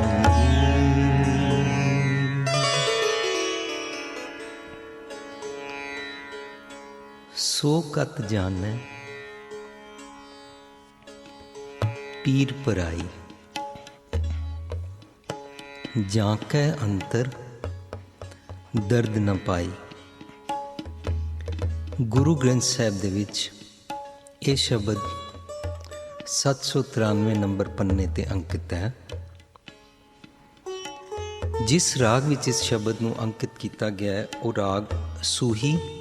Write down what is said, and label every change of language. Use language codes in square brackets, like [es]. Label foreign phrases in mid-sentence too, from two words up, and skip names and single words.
[hi] सो कत जाने पीर पराई, जाके अंतर दर्द न पाई। [pa] गुरु ग्रंथ ਸਾਹਿਬ ਦੇ ਵਿੱਚ ਇਹ ਸ਼ਬਦ 793 ਨੰਬਰ ਪੰਨੇ ਤੇ ਅੰਕਿਤ ਹੈ। ਜਿਸ ਰਾਗ ਵਿੱਚ ਇਸ ਸ਼ਬਦ ਨੂੰ ਅੰਕਿਤ ਕੀਤਾ ਗਿਆ ਹੈ ਉਹ ਰਾਗ ਸੂਹੀ।